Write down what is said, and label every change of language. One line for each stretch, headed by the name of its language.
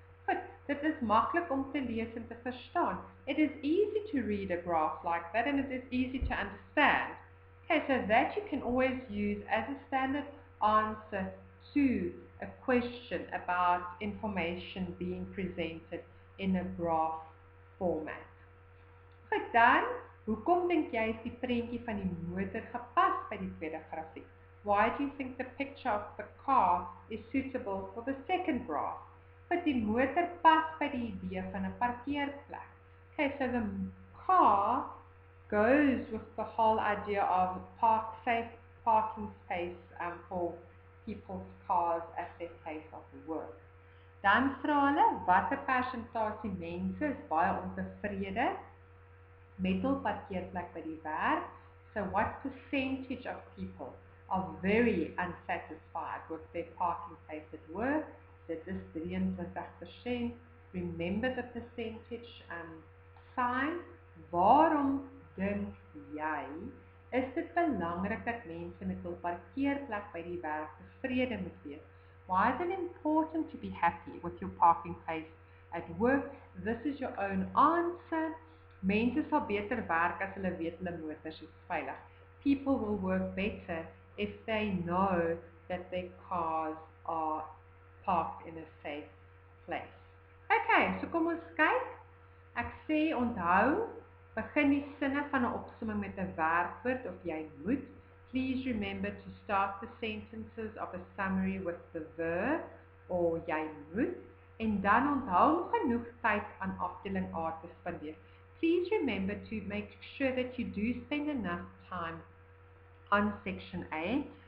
Afrikaans: Goed, dit is maklik om te lees en te verstaan.
English: It is easy to read a graph like that and it is easy to understand. Okay, so that you can always use as a standard answer to a question about information being presented in a graph format.
Afrikaans: Goed dan, hoekom dink jy is die prentjie van die motor gepas by die tweede grafiek?
English: Why do you think the picture of the car is suitable for the second graph?
Afrikaans: But die motor pas by die idee van 'n parkeerplek.
English: Okay, so the car goes with the whole idea of safe parking space for people's cars at their place of work.
Afrikaans: Dan vra hulle, watter persentasie mense is baie ontevrede met hul parkeerplek by die werk?
English: So what percentage of people are very unsatisfied with their parking place at work?
Afrikaans: Dit is 23%.
English: Remember the percentage sign.
Afrikaans: Waarom dink jy is dit belangrik dat mense met hul parkeerplek by die werk tevrede moet wees?
English: Why is it important to be happy with your parking place at work? This is your own answer.
Afrikaans: Mense sal beter werk as hulle weet hulle motors is veilig.
English: People will work better if they know that their cars are parked in a safe place.
Afrikaans: Okay, so kom ons kyk. Ek sê onthou, begin die sinne van 'n opsomming met 'n werkwoord of jy moet.
English: Please remember to start the sentences of a summary with the verb or
Afrikaans: jy moet. En dan onthou om genoeg tyd aan afdeling A te spandeer.
English: Please remember to make sure that you do spend enough time on section A.